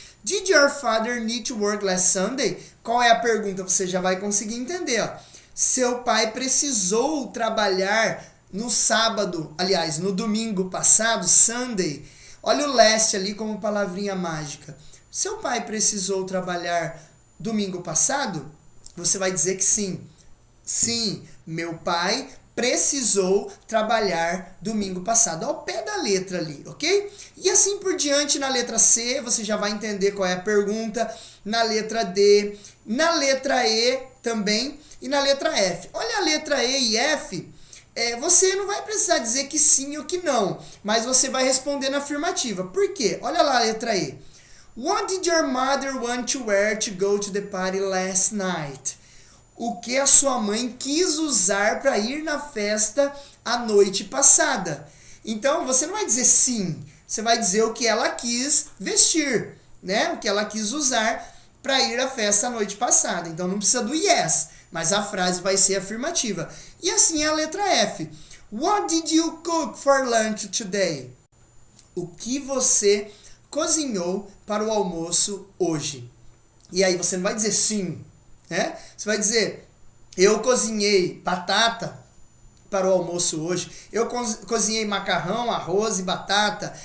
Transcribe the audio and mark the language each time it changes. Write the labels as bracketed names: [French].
[English] Did your father need to work last Sunday? [Portuguese] Qual é a pergunta? Você já vai conseguir entender, ó. Seu pai precisou trabalhar no sábado, aliás, no domingo passado, Sunday. Olha o last ali como palavrinha mágica. Seu pai precisou trabalhar domingo passado? Você vai dizer que sim. Sim, meu pai precisou trabalhar domingo passado. Ao pé da letra ali, ok? E assim por diante, na letra C, você já vai entender qual é a pergunta. Na letra D, na letra E também e na letra F. Olha a letra E e F. Você não vai precisar dizer que sim ou que não, mas você vai responder na afirmativa. Por quê? Olha lá a letra E. [English] What did your mother want to wear to go to the party last night? [Portuguese] O que a sua mãe quis usar para ir na festa a noite passada? Então, você não vai dizer sim, você vai dizer o que ela quis vestir, né? O que ela quis usar para ir à festa a noite passada. Então, não precisa do yes, mas a frase vai ser afirmativa. E assim é a letra F. [English] What did you cook for lunch today? [Portuguese] O que você cozinhou para o almoço hoje? E aí você não vai dizer sim, né? Você vai dizer, eu cozinhei batata, para o almoço hoje. Eu cozinhei macarrão, arroz e batata.